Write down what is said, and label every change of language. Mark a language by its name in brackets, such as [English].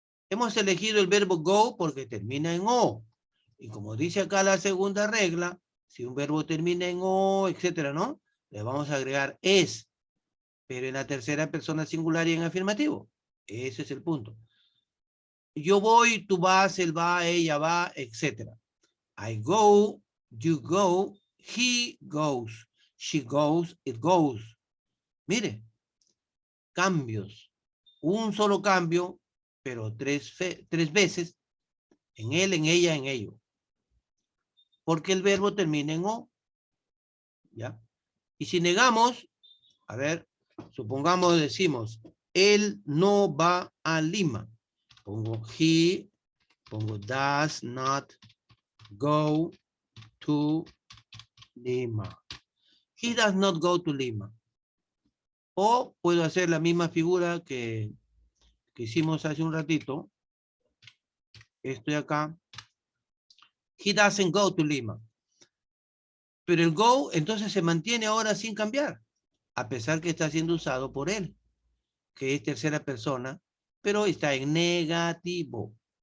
[Spanish] Hemos elegido el verbo go porque termina en o. Y como dice acá la segunda regla, si un verbo termina en o, etcétera, ¿no? Le vamos a agregar es, pero en la tercera persona singular y en afirmativo. Ese es el punto. Yo voy, tú vas, él va, ella va, etcétera. [English] I go, you go, he goes, she goes, it goes. [Spanish] Mire, cambios. Un solo cambio, pero tres veces en él, en ella, en ello. Porque el verbo termina en o. ¿Ya? Y si negamos, a ver, supongamos decimos, él no va a Lima. [English] Pongo he, pongo does not go to Lima. He does not go to Lima. [Spanish] O puedo hacer la misma figura que hicimos hace un ratito. Estoy acá. [English] He doesn't go to Lima. [Spanish] Pero el go entonces se mantiene ahora sin cambiar, a pesar que está siendo usado por él, que es tercera persona, pero está en negativo.